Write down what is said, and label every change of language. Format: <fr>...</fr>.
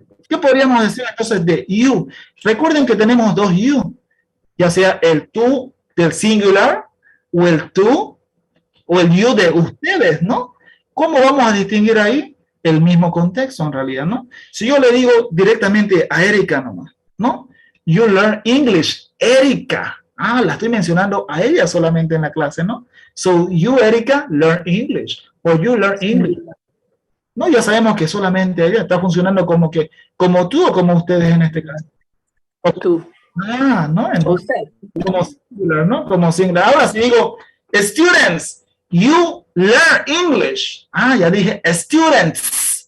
<es>¿Qué podríamos decir entonces de you? Recuerden que tenemos dos you, ya sea el tú del singular o el tú o el you de ustedes, ¿no? ¿Cómo vamos a distinguir ahí? El mismo contexto en realidad, ¿no? Si yo le digo directamente a Erika nomás, ¿no?</es> <en>You learn English,</en> <es>Erika. Ah, la estoy mencionando a ella solamente en la clase, ¿no?</es> <en>So, you, Erika, learn English. O you learn English.</en> <es>No, ya sabemos que solamente ella está funcionando como que, como tú o como ustedes en este caso. O tú. Ah, ¿no? Entonces, Usted. como singular, ¿no? Como singular. Ahora si digo,</es> <en>students, you learn English.</en> <es>Ah, ya dije, students.</es>